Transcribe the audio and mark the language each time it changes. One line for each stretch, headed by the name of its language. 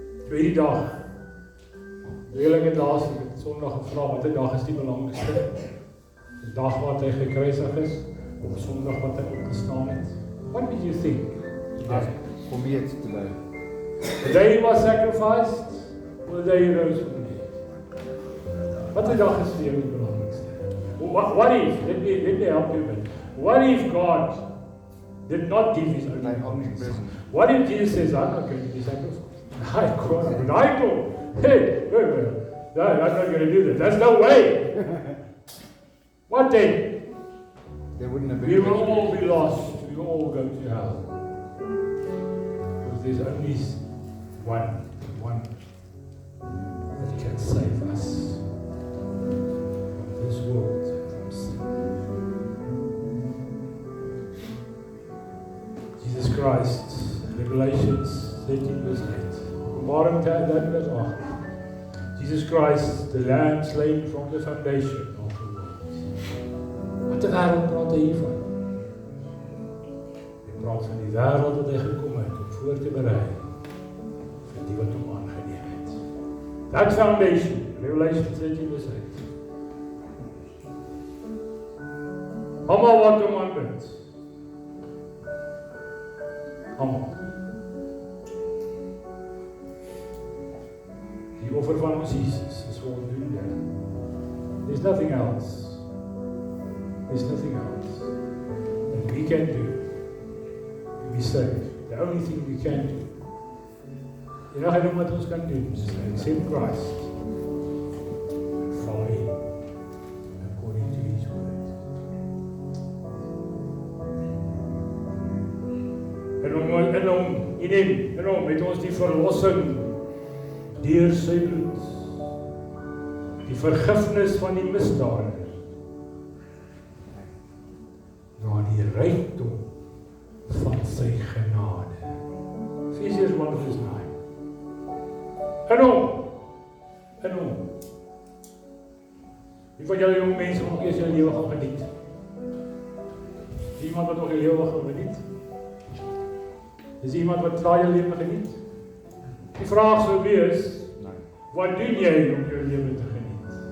Afrikaans: Tweede dag, redelike daas, ek het Sondag gevra, wat die dag is die belangrikste? Die dag wat hy gekruisig is, of Sondag wat hy opgestaan het?
English: What did you think? For me it's today. The day he was sacrificed, or the day he rose from the dead?
Afrikaans: Wat die dag is vir jou die belangrikste?
English: What if, let me help you a bit. What if God did not give his only son? What if Jesus says, I'm not going to be sacrificed? I God, but I go. Hey, no, I'm not going to do that. That's no way. What then? There wouldn't have been. We will all be lost. We will all go to hell. Because there's only one that can save us from this world, from sin. Jesus Christ, Revelations 13 verse 8. Openbaring 10 verse 8. Jesus Christ, the Lamb slain from the foundation of the world.
Afrikaans: Wat 'n wêreld praat hy hiervan? Hy praat van die wêreld wat hy gekom het om voor te berei vir die wat hom aangeneem het.
English: That foundation, Revelation 13 verse 8.
Afrikaans: Almal wat hom aanbid. Almal. Die offer van ons Jesus is voldoende.
English: There's nothing else. There's nothing else that we can do to be saved. The only thing we can do.
Afrikaans: Enige ding wat ons kan doen is
English: accept Christ and follow him according to his word.
Afrikaans: En hom met ons die verlossing deur sy bloed, die vergifnis van die misdade, na die rykdom van sy genade. Efesiërs 1 vers 9. In hom. Wie van julle jong mense nog eers julle lewe gaan geniet? Iemand wat nog 'n lewe gaan geniet? Is iemand wat daai lewe geniet? Die vraag sou wees, wat doen jy om jou lewe te geniet?